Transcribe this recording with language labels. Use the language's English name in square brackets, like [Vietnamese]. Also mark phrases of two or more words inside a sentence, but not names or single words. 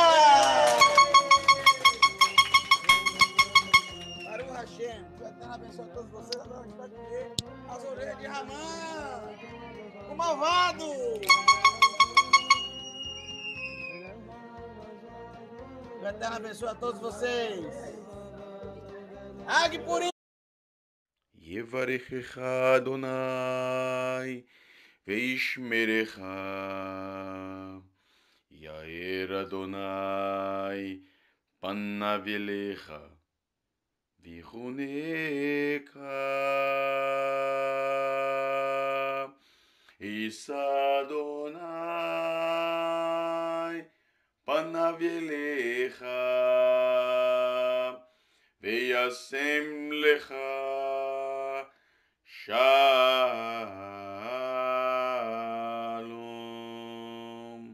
[Hebrew] ברוך השם, [Portuguese] que o Eterno abençoe todos vocês. Agora a gente vai comer as orelhas de Ramã, o malvado! Que o Eterno abençoe a todos vocês. [Hebrew] חג פורים! יברכך אדוני וישמרך, יאר אדוני פניו אליך ויחונך, יישא אדוני פניו אליך וישם לך Shalom.